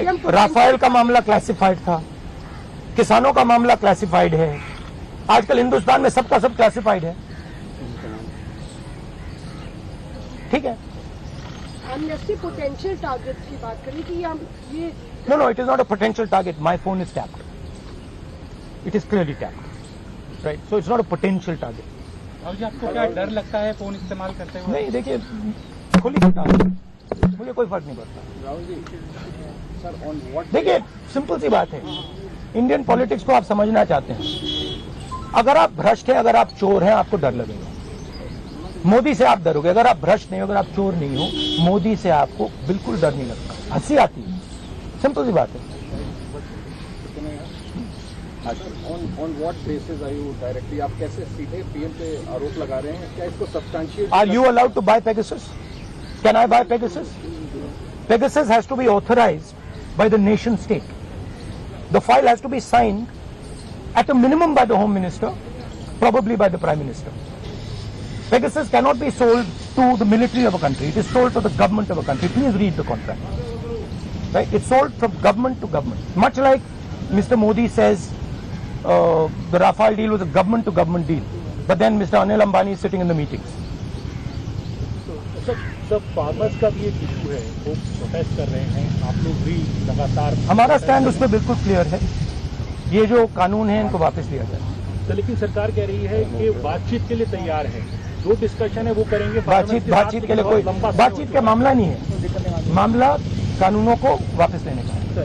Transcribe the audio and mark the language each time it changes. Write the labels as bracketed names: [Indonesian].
[Hindi] कि हम राफेल का मामला क्लासिफाइड था, किसानों का मामला क्लासिफाइड है, आजकल हिंदुस्तान में सबका सब क्लासिफाइड है। ठीक है, एमनेस्टी पोटेंशियल टारगेट की बात करें कि हम ये [English] No, it is not a potential target. My phone is tapped. It is clearly tapped. Right? So it's not a potential target. [Hindi] और जी आपको क्या डर लगता है फोन इस्तेमाल करते हुए? नहीं, देखिए खुली किताब है, मुझे कोई फर्क नहीं पड़ता। देखिए सिंपल सी बात है, इंडियन पॉलिटिक्स को आप समझना चाहते हैं, अगर आप भ्रष्ट हैं, अगर आप चोर हैं, आपको डर लगेगा। मोदी से आप डरोगे, अगर आप भ्रष्ट नहीं हो, अगर आप चोर नहीं हो, मोदी से आपको बिल्कुल डर नहीं लगता, हंसी आती है। सिंपल सी बात है। [English] On what basis are you directly, [Hindi] आप कैसे सीधे पीएम पे आरोप लगा रहे हैं? क्या इसको substantiate? [English] Are you allowed to buy Pegasus? Can I buy Pegasus? Pegasus has to be authorized by the nation state. The file has to be signed at a minimum by the Home Minister, probably by the Prime Minister. Pegasus cannot be sold to the military of a country. It is sold to the government of a country. Please read the contract. Right? It's sold from government to government. Much like Mr. Modi says the Rafale deal was a government to government deal. But then Mr. Anil Ambani is sitting in the meetings. [Hindi] सब farmers का भी एक issue है, वो protest कर रहे हैं, आप लोग भी लगातार। हमारा स्टैंड उसमें बिल्कुल क्लियर है, ये जो कानून है इनको वापस लिया जाए। तो लेकिन सरकार कह रही है कि बातचीत के लिए तैयार है, जो डिस्कशन है वो करेंगे। बातचीत के लिए कोई बातचीत का मामला नहीं है, मामला कानूनों को वापस लेने का है।